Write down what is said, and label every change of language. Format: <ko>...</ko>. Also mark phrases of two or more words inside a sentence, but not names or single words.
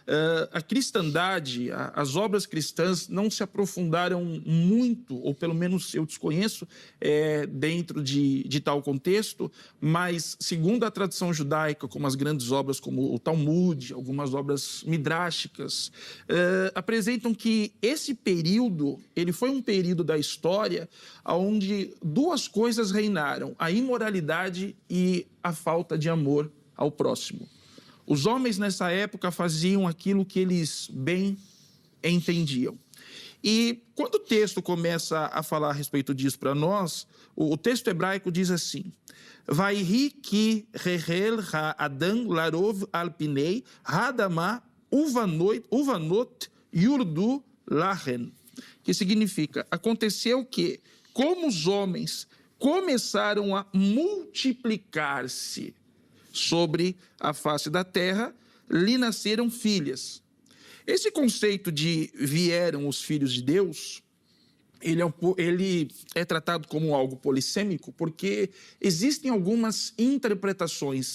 <pt>a cristandade, as obras cristãs não se aprofundaram muito, ou pelo menos eu desconheço, dentro de tal contexto, mas segundo a tradição judaica, como as grandes obras como o Talmud, algumas obras midráshicas, apresentam que esse período, ele foi um período da história onde duas coisas reinaram, a imoralidade e a falta de amor ao próximo. Os homens nessa época faziam aquilo que eles bem entendiam. E quando o texto começa a falar a respeito disso para nós, o texto hebraico diz assim:</pt> <he>ויהי כי החל האדם לרב על פני האדמה ובנות ילדו להם.</he> <pt>Que significa, aconteceu que, como os homens começaram a multiplicar-se sobre a face da terra, lhe nasceram filhas. Esse conceito de vieram os filhos de Deus, ele é tratado como algo polissêmico, porque existem algumas interpretações.</pt>